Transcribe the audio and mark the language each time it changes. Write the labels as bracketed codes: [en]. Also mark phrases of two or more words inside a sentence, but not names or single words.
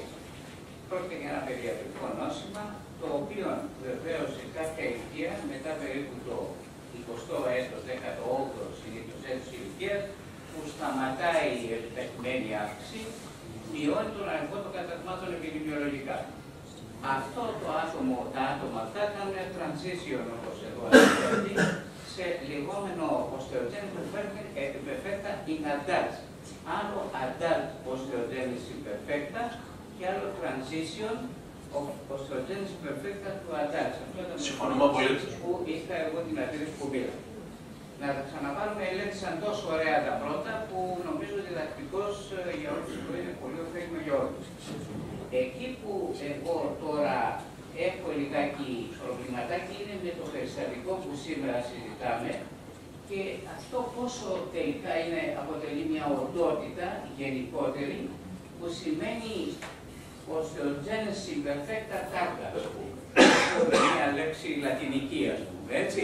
[el] Πρόκειται για ένα παιδιατρικό νόσημα, το οποίο βεβαίως σε κάποια ηλικία, μετά περίπου το 20ο έτος, 18ο συνήθως έτος ηλικίας, που σταματάει η επιταχυμένη αύξηση, μειώνει τον αριθμό των καταγμάτων επιδημιολογικά. Αυτό τα άτομα αυτά κάνουν transition, όπως εδώ αναφέρει, σε λεγόμενο [en] osteogenic imperfecta in adults. Άλλο adult osteogenic imperfecta [el] και άλλο [en] transition of osteogenic imperfecta to adults. [el] Αυτό ήταν συμφωνούμε πολύ. που είχα εγώ την αντίρρηση που πήρα. Να τα ξαναπάρουμε, ελέγξαν τόσο ωραία τα πρώτα που νομίζω διδακτικός για όλους που είναι πολύ ωφέλιμο για όλους. Εκεί που εγώ τώρα έχω λιγάκι προβληματάκι είναι με το περιστατικό που σήμερα συζητάμε και αυτό πόσο τελικά αποτελεί μια οντότητα γενικότερη που σημαίνει ως το [la] genus imperfecta tarda, [el] μια λέξη λατινική, ας πούμε, έτσι.